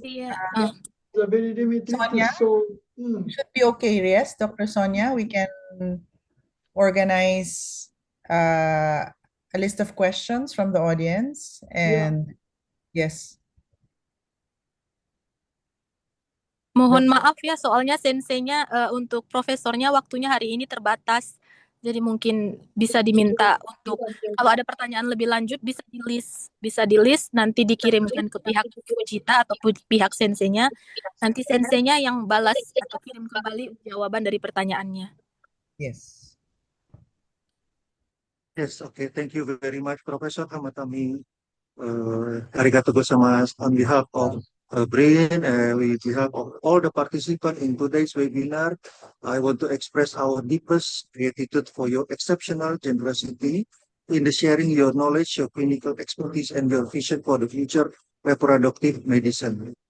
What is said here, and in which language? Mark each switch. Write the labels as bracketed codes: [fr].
[id] Iya. [en] The very limited. Sonia? So Should be okay, yes, Dr. Sonia. We can organize a list of questions from the audience, and yes. [id] Mohon maaf ya, soalnya senseinya untuk profesornya waktunya hari ini terbatas. Jadi mungkin bisa diminta untuk kalau ada pertanyaan lebih lanjut bisa di list nanti dikirimkan ke pihak Fujita atau pihak senseinya. Nanti senseinya yang balas atau kirim kembali jawaban dari pertanyaannya. [en] Yes. Yes, okay. Thank you very much, Professor Hamatani. [ja] Arigatou gozaimasu [en] on behalf of Brain, with behalf of all the participants in today's webinar. I want to express our deepest gratitude for your exceptional generosity in the sharing your knowledge, your clinical expertise, and your vision for the future reproductive medicine.